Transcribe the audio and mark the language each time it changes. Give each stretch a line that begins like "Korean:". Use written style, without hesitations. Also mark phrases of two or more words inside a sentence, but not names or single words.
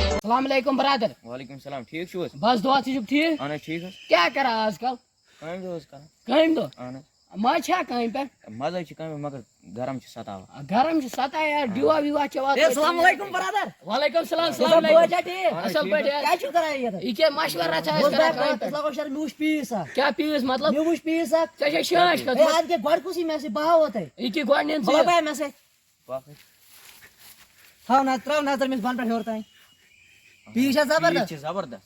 Arabic: السلام علیکم برادر. وعلیکم السلام.
Kashmiri: ٹھیک چھو حظ؟ بس دعا ژٕ چھُکھ ٹھیٖک؟ اہن حظ ٹھیک حظ. کیٛاہ کران آز کل؟ کامہِ دۄہ حظ کران. کامہِ دۄہ اہن حظ. مزٕ چھا کامہِ پٮ۪ٹھ؟ مزٕ حظ چھُ کامہِ مگر گرم چھُ سَتاوان. گرم چھُ ستا یار ڈیوا ویوا چھِ واتان.
Arabic: السلام علیکم برادر. وعلیکم السلام. السلام السلام علیکم.
Kashmiri: ٹھیک اصل پٲٹھۍ یار. کیا چھو کران یہ کیٛاہ مشورہ چھا أسۍ کران کامہِ پٮ۪ٹھ؟ لگو شر مےٚ وٕچھ پیٖس اکھ. کیٛاہ پیٖس مطلب؟ مےٚ وٕچھ پیٖس اکھ. ژےٚ چھے شانش ہے کھٔژمٕژ؟ اَدٕ کیٛاہ گۄڈٕ کُسٕے مےٚ سۭتۍ بہٕ ہاوو تۄہہِ. یہِ کہِ گۄڈٕ نِن بہٕ ژٕ. بایا مےٚ سۭتۍ باقٕے تھاو نظر تراو نظر مےٚ بۄنہٕ پٮ۪ٹھ ہیوٚر تانۍ. پیٖس چھا پیٖس زبردست چھِ زبردست.